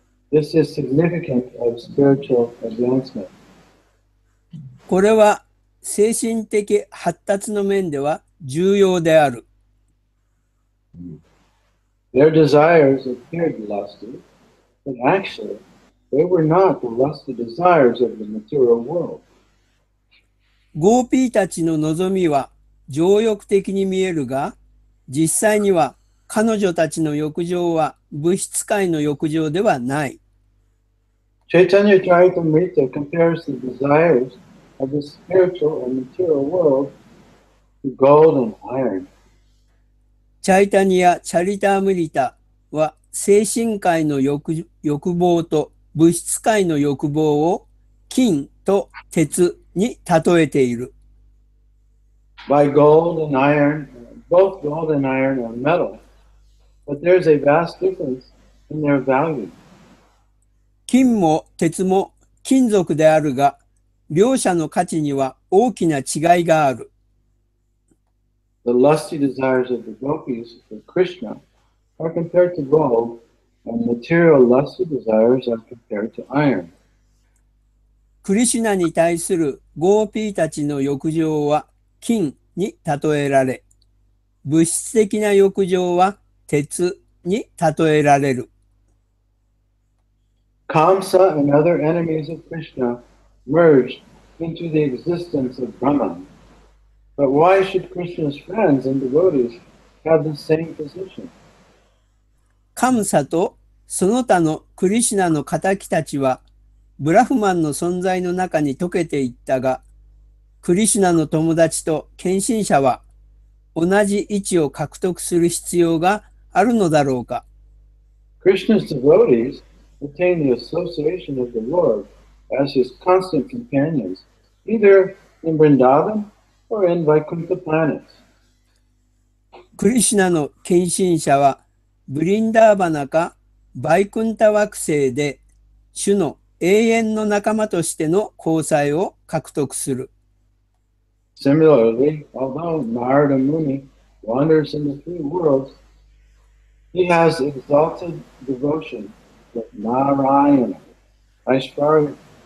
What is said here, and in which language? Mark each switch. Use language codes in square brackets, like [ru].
[en] This is significant of spiritual advancement. [ja] これは精神的発達の面では重要である。 [en] Their desires appeared lusty, but actually they were not the lusty desires of the material world. [ja] ゴーピーたちの望みは情欲的に見えるが、実際には彼女たちの欲情は物質界の欲情ではない。 [en] Chaitanya Charitamrita compares the desires of the spiritual and material world to gold and iron. [ja] チャイタニア・チャリタームリタは精神界の欲望と物質界の欲望を金と鉄に例えている。 [en] By gold and iron, both gold and iron are metal, but there's a vast difference in their value. [ja] 金も鉄も金属であるが、両者の価値には大きな違いがある。 [en] The lusty desires of the gopis for Krishna are compared to gold, and material lusty desires are compared to iron. [ja] クリシュナに対するゴーピーたちの欲情は金に例えられ、物質的な欲情は鉄に例えられる。 [en] Kamsah and other enemies of Krishna merged into the existence of Brahman. But why should Krishna's friends and devotees have the same position. [ja] カムサとその他のクリシュナの仇たちはブラフマンの存在の中に溶けていったが、クリシュナの友達と献身者は同じ位置を獲得する必要があるのだろうか。 [en] Krishna's devotees attain the association of the Lord as his constant companions, either in Vrindavan or in Vaikuntha planets. [ja] クリシュナの献身者はブリンダーバナかバイクンタ惑星で主の永遠の仲間としての交際を獲得する。 [en] Similarly, although Narada Muni wanders in the three worlds, he has exalted devotion with Narayana, Aishwaryaman.